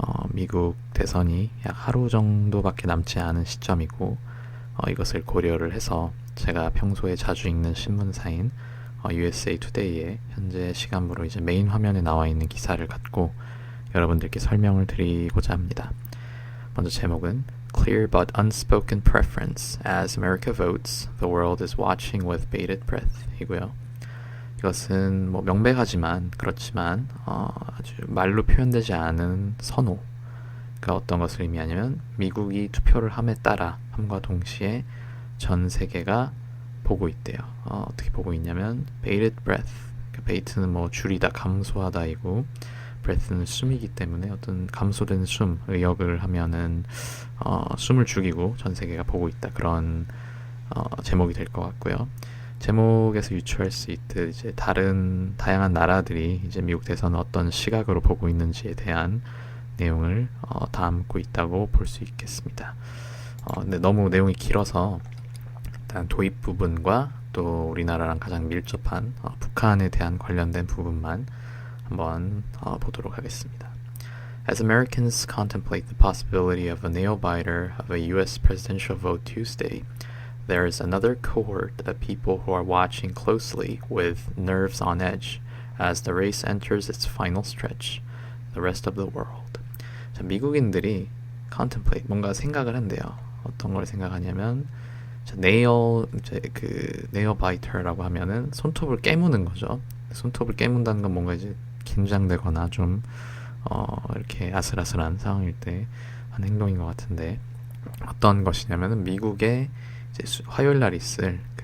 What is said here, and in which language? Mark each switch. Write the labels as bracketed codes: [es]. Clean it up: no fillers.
[ko] 미국 대선이 약 하루 정도밖에 남지 않은 시점이고 이것을 고려를 해서 제가 평소에 자주 읽는 신문사인 USA Today의 현재 시간부로 이제 메인 화면에 나와 있는 기사를 갖고 여러분들께 설명을 드리고자 합니다. 먼저 제목은 [en] Clear but unspoken preference. As America votes, the world is watching with bated breath [ko] 이고요. 이것은 명백하지만 그렇지만 아주 말로 표현되지 않은 선호가 어떤 것을 의미하냐면 미국이 투표를 함에 따라 함과 동시에 전 세계가 보고 있대요. 어떻게 보고 있냐면 bated breath. bate는 줄이다, 감소하다이고 breath는 숨이기 때문에 어떤 감소된 숨, 의역을 하면은 숨을 죽이고 전 세계가 보고 있다, 그런 제목이 될 것 같고요. 제목에서 유추할 수 있듯 이제 다양한 나라들이 이제 미국 대선을 어떤 시각으로 보고 있는지에 대한 내용을 담고 있다고 볼 수 있겠습니다. 근데 너무 내용이 길어서 일단 도입 부분과 또 우리나라랑 가장 밀접한 북한에 대한 관련된 부분만 한번 보도록 하겠습니다. [en] As Americans contemplate the possibility of a nail-biter of a U.S. presidential vote Tuesday, there is another cohort of people who are watching closely with nerves on edge as the race enters its final stretch, the rest of the world. [ko] 자, 미국인들이 contemplate, 뭔가 생각을 한대요. 어떤 걸 생각하냐면 nail biter라고 하면은 손톱을 깨무는 거죠. 손톱을 깨문다는 건 뭔가 이제 긴장되거나 좀 이렇게 아슬아슬한 상황일 때 하는 행동인 것 같은데, 어떤 것이냐면은 미국의 이제 화요일 날 있을